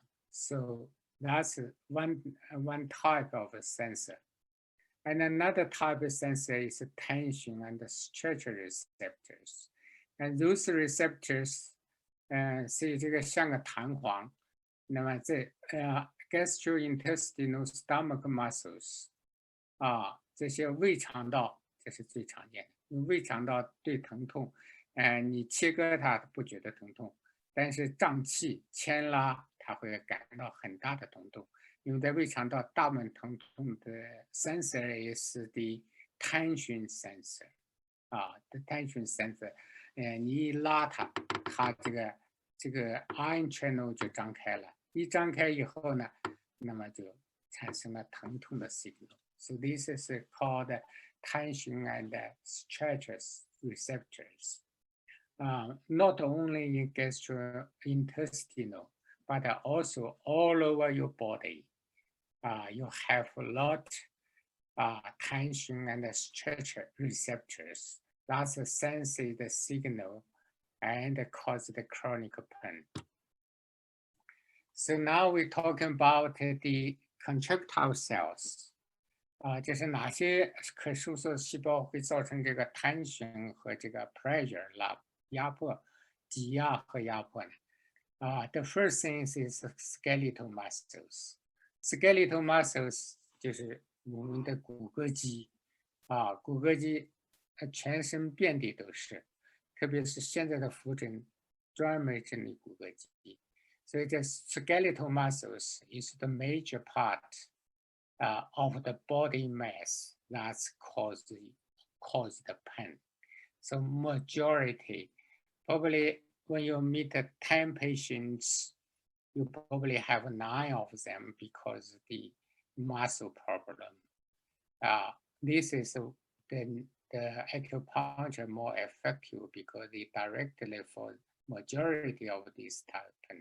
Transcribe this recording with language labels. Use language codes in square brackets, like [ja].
[en] So that's one type of a sensor. And another type of sensor is tension and stretch receptors. And those receptors [zh] 是这个像个弹簧，那么这 [en] gastrointestinal stomach muscles [zh] 这些胃肠道，这是最常见的。胃肠道对疼痛，你切割它不觉得疼痛，但是胀气、牵拉，它会感到很大的疼痛。因为在胃肠道大部分疼痛的 [en] sensor is the tension sensor [zh] the tension sensor 你一拉它这个 ion channel 就张开了，一张开以后呢，那么就产生了疼痛的 signal. [en] So this is called tension and stretch receptors. Not only in gastrointestinal, but also all over your body. You have a lot tension and stretch receptors. That's sense the signal and cause the chronic pain. So now we're talking about the contractile cells. [zh] 就是哪些可收缩细胞会造成这个 tension 和这个 pressure 压迫、挤压和压迫呢？ [en] The first thing is skeletal muscles. [zh] Skeletal muscles 就是我们的骨骼肌骨骼肌全身遍地都是，特别是现在的扶诊专门整理骨骼肌，所以这 [en] skeletal muscles is the major part of the body mass that's caused the pain. So majority, probably when you meet 10 patients, you probably have 9 of them because of the muscle problem. This is the acupuncture more effective because it directly for majority of this type.